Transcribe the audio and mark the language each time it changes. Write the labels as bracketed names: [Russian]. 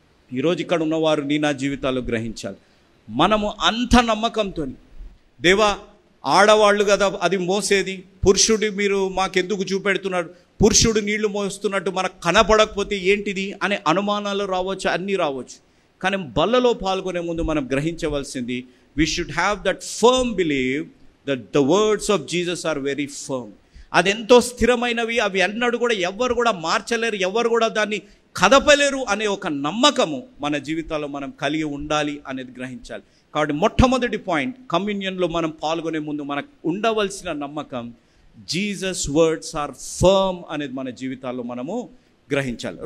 [Telugu] ఈరోజు ఇక్కడ ఉన్నవారు నా జీవితాల్లో గ్రహించాలి, మనము అంత నమ్మకంతో దేవా ఆడవాళ్ళు కదా అది మోసేది, పురుషుడు మీరు మాకెందుకు చూపెడుతున్నారు, పురుషుడు నీళ్లు మోస్తున్నట్టు మనకు కనపడకపోతే ఏంటిది అనే అనుమానాలు రావచ్చు, అన్నీ రావచ్చు. కానీ బల్లలో పాల్గొనే ముందు మనం గ్రహించవలసింది, [English] we should have that firm belief that the words of Jesus are very firm. [Telugu] అది ఎంతో స్థిరమైనవి, అవి అన్నడు కూడా ఎవరు కూడా మార్చలేరు, ఎవరు కూడా దాన్ని కదపలేరు అనే ఒక నమ్మకము మన జీవితాల్లో మనం కలిగి ఉండాలి అనేది గ్రహించాలి. కాబట్టి మొట్టమొదటి పాయింట్, కమ్యూనియన్లో మనం పాల్గొనే ముందు మనకు ఉండవలసిన నమ్మకం, [English] Jesus words are firm [Telugu] అనేది మన జీవితాల్లో మనము గ్రహించాలి.